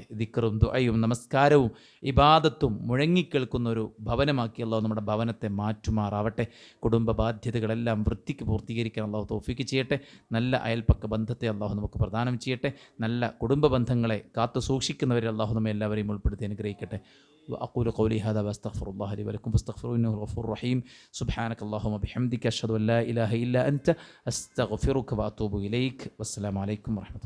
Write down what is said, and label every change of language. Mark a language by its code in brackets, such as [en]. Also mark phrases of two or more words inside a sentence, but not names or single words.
[ml] ദിക്റും ദുആയും നമസ്കാരവും ഇബാദത്തും മുഴങ്ങിക്കേൾക്കുന്ന ഒരു ഭവനമാക്കി അല്ലാഹു നമ്മുടെ ഭവനത്തെ മാറ്റുമാറാവട്ടെ. കുടുംബ ബാധ്യതകളെല്ലാം വൃത്തിക്ക് പൂർത്തീകരിക്കാൻ അല്ലാഹു തൗഫീക്ക് ചെയ്യട്ടെ. നല്ല അയൽപ്പക്ക ബന്ധത്തെ അല്ലാഹു നമുക്ക് പ്രദാനം ചെയ്യട്ടെ. നല്ല കുടുംബ ബന്ധങ്ങളെ കാത്തു സൂക്ഷിക്കുന്നവരെ അല്ലാഹു നമ്മെ എല്ലാവരെയും ഉൾപ്പെടുത്തി അനുഗ്രഹിക്കട്ടെ. [ar] وأقول قولي هذا وأستغفر الله لي ولكم فاستغفروه إنه الغفور الرحيم. سبحانك اللهم وبحمدك أشهد أن لا إله إلا أنت أستغفرك وأتوب إليك. والسلام عليكم ورحمة الله.